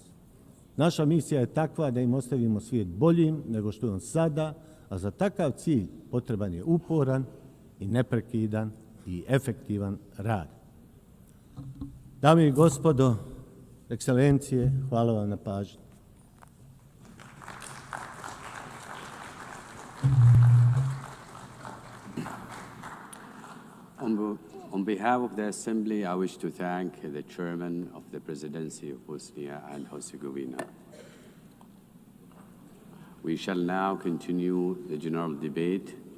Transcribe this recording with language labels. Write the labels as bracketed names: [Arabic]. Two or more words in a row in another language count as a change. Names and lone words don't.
[Bosnian] Naša misija je takva da im ostavimo svijet boljim nego što je on sada, a za takav cilj potreban je uporan i neprekidan i efektivan rad. Dame i gospodo, ekscelencije, hvala vam na pažnji. [English] On behalf of the Assembly, I wish to thank the Chairman of the Presidency of Bosnia and Herzegovina. We shall now continue the general debate.